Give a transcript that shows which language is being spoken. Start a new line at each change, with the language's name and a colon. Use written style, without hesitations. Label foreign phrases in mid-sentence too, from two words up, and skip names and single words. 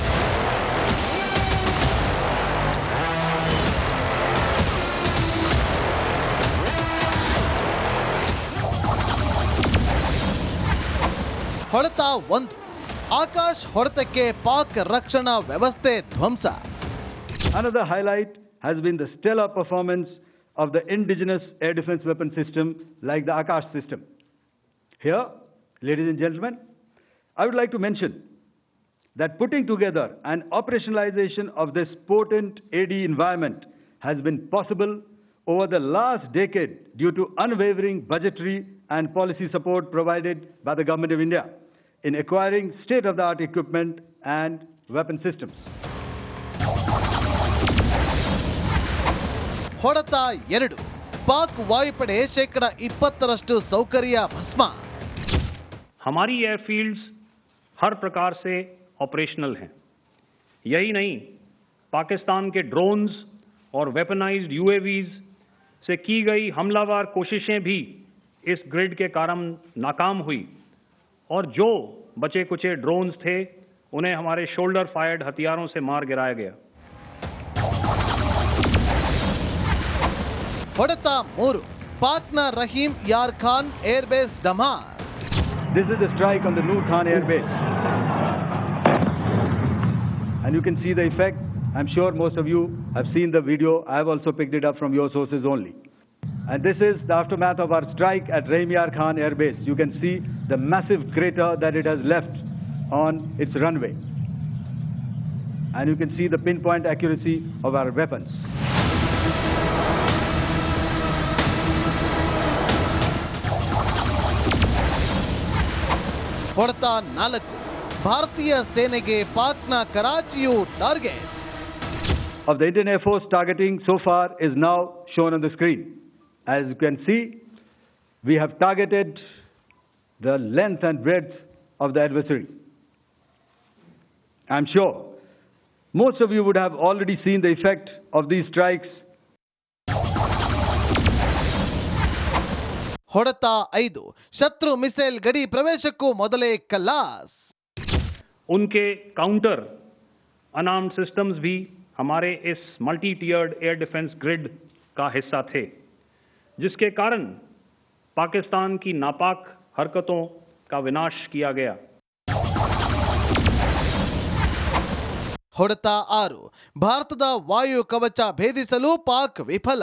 Kannada: ಹೊಡೆತ 1, ಆಕಾಶ್ ಹೊಡೆತಕ್ಕೆ ಪಾಕ್ ರಕ್ಷಣಾ ವ್ಯವಸ್ಥೆ ಧ್ವಂಸ.
English: Another highlight has been the stellar performance of the indigenous air defense weapon system like the Akash system. Here, ladies and gentlemen, I would like to mention that putting together an operationalization of this potent AD environment has been possible over the last decade due to unwavering budgetary and policy support provided by the Government of India in acquiring state-of-the-art equipment and weapon systems.
Kannada: ಹೊಡೆತ 2, ಪಾಕ್ ವಾಯುಪಡೆ 20% ಸೌಕರ್ಯ ಭಸ್ಮ.
Hindi: हमारी एयरफील्ड्स हर प्रकार से ऑपरेशनल हैं. यही नहीं, पाकिस्तान के ड्रोन्स और
English: weaponized UAVs
Hindi: से की गई हमलावर कोशिशें भी इस ग्रिड के कारण नाकाम हुई और जो बचे कुचे ड्रोन्स थे उन्हें हमारे
English: shoulder fired
Hindi: हथियारों से मार गिराया गया.
Kannada: ಹೊಡೆತ 3, ಪಾಕ್ನ ರಹೀಮ್ ಯಾರ್ ಖಾನ್ ಏರ್ಬೇಸ್ ಡಮಾರ್.
English: This is the strike on the Noor Khan Air Base. And you can see the effect. I'm sure most of you have seen the video. I have also picked it up from your sources only. And this is the aftermath of our strike at Rahim Yar Khan Air Base. You can see the massive crater that it has left on its runway. And you can see the pinpoint accuracy of our weapons.
Kannada: ಹೊಡೆತ 4, ಭಾರತೀಯ ಸೇನೆಗೆ ಪಾಕ್ನ ಕರಾಚಿಯು ಟಾರ್ಗೆಟ್.
English: Of the Indian Air Force targeting so far is now shown on the screen. As you can see, we have targeted the length and breadth of the adversary. I'm sure most of you would have already seen the effect of these strikes.
Kannada: ಹೊಡೆತ 5, ಶತ್ರು ಮಿಸೈಲ್ ಗಡಿ ಪ್ರವೇಶಕ್ಕೂ ಮೊದಲೇ ಕಲ್ಲಾಸ್.
Hindi: उनके
English: counter unarmed systems
Hindi: भी हमारे इस
English: multi tiered air defense grid
Hindi: का हिस्सा थे, जिसके कारण पाकिस्तान की नापाक हरकतों का विनाश किया गया.
Kannada: ಹೊಡೆತ 6, ಭಾರತದ ವಾಯು ಕವಚ ಭೇದಿಸಲು ಪಾಕ್ ವಿಫಲ.